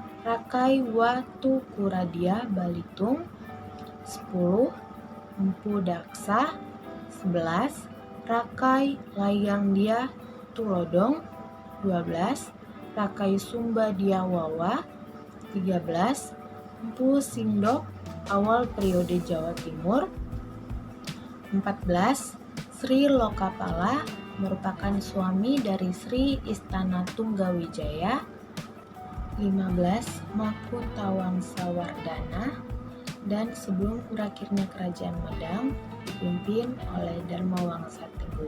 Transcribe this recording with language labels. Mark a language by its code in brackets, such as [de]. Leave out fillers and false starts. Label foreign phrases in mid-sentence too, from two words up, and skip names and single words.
[id] Rakai Watukuradia Balitung. 10. Empu Daksa. 11. Rakai Layangdia Tulodong. 12. Rakai Sumbadia Wawa. 13. Empu Sindok, awal periode Jawa Timur. 14. Sri Lokapala, merupakan suami dari Sri Istana Tunggawijaya. 15. Makutawangsawardhana. Dan sebelum berakhirnya Kerajaan Medang dipimpin oleh Dharmawangsa Teguh.